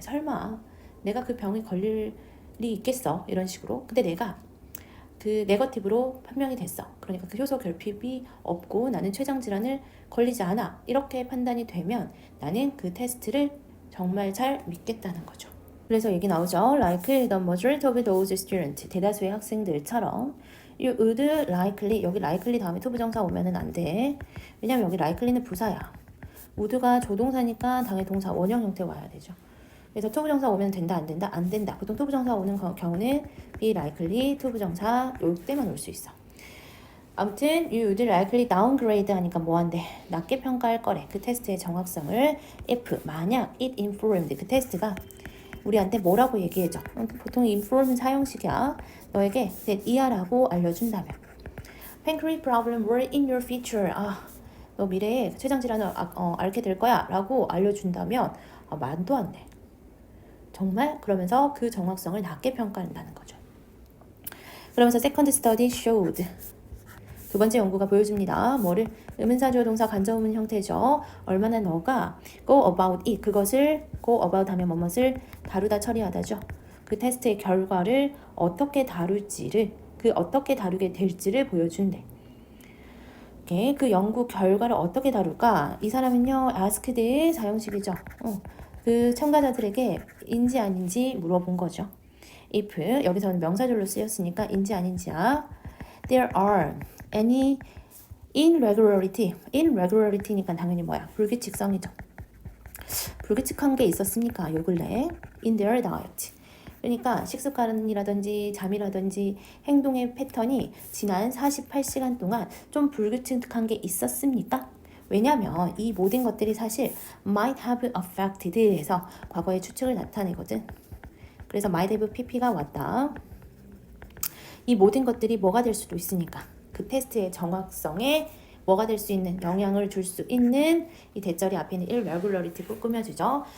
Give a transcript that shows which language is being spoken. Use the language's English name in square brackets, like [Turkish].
[Korean] 설마 내가 그 병에 걸릴 일이 있겠어. 이런 식으로. 근데 내가 그 네거티브로 판명이 됐어. 그러니까 그 효소 결핍이 없고 나는 췌장 질환을 걸리지 않아. 이렇게 판단이 되면 나는 그 테스트를 정말 잘 믿겠다는 거죠. 그래서 얘기 나오죠. [English] Like the majority of those students, [Korean] 대다수의 학생들처럼 [English] you would likely, [Korean] 여기 likely 다음에 to 부정사 오면은 안 돼. 왜냐면 여기 likely는 부사야. would가 조동사니까 당의 동사 원형 형태 와야 되죠. 그래서 to 부정사 오면 된다 안 된다? 안 된다. 보통 to 부정사 오는 경우는 be likely, to 부정사 요 때만 올 수 있어. 아무튼 [English] you would likely downgrade [Korean] 하니까 뭐 한대? 낮게 평가할 거래. 그 테스트의 정확성을 if 만약 [English] it informed [Korean] 그 테스트가 우리한테 뭐라고 얘기해줘? 보통 inform 사형식이야. 너에게 that 이하라고 알려준다면 [English] pancreatic problem were in your future. [Korean] 너 미래에 췌장 질환을 앓게 될 거야 라고 알려준다면 말도 안 돼. 정말? 그러면서 그 정확성을 낮게 평가한다는 거죠. 그러면서 second study showed 두 번째 연구가 보여줍니다. 뭐를? 의문사주어 동사 간접의문 형태죠. 얼마나 너가 [English] go about it [Korean] 그것을 go about 하면 뭐뭇을 다루다 처리하다죠. 그 테스트의 결과를 어떻게 다룰지를 그 어떻게 다루게 될지를 보여준대. 그 연구 결과를 어떻게 다룰까? 이 사람은요 asked 사형식이죠. 그 참가자들에게 인지 아닌지 물어본 거죠. if 여기서는 명사절로 쓰였으니까 인지 아닌지야. [English] There are any irregularity니까 [Korean] 당연히 뭐야? 불규칙성이죠. 불규칙한 게 있었습니까? 요 근래 [English] in their diet. [Korean] 그러니까 식습관이라든지 잠이라든지 행동의 패턴이 지난 48시간 동안 좀 불규칙한 게 있었습니까? 왜냐면 이 모든 것들이 사실 [English] might have affected [Korean] 해서 과거의 추측을 나타내거든. 그래서 might have pp가 왔다. 이 모든 것들이 뭐가 될 수도 있으니까 그 테스트의 정확성에 뭐가 될 수 있는 영향을 줄 수 있는 이 대절이 앞에 있는 irregularity로 꾸며주죠.